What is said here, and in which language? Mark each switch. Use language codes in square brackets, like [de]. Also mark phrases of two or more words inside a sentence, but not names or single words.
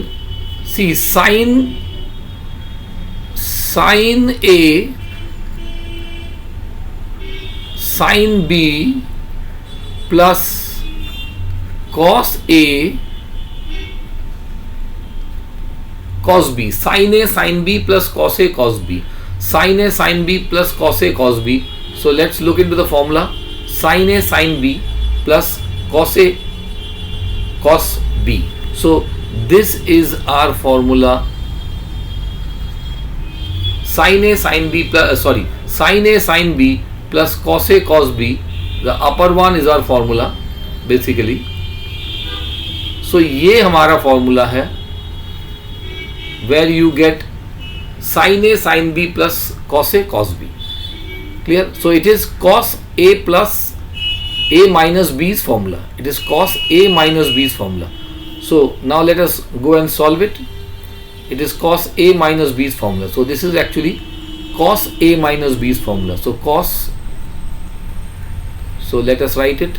[en] See, sin A sin B plus cos A cos B. Sin A sin B plus cos A cos B. Sin A sin B plus cos A cos B. So let's look into the formula. Sin A sin B plus cos A cos B. So this is our formula. Sin A sin B plus sin A sin B plus cos A cos B. The upper one is our formula basically. सो [hi] ये हमारा फॉर्मूला है [en] where you get sine A sine B plus cos A cos B. क्लियर? so it is cos A plus a minus b's formula. It is cos a minus b's formula. So now let us go and solve it. It is cos a minus b's formula. So this is actually cos a minus b's formula. So cos, so let us write it.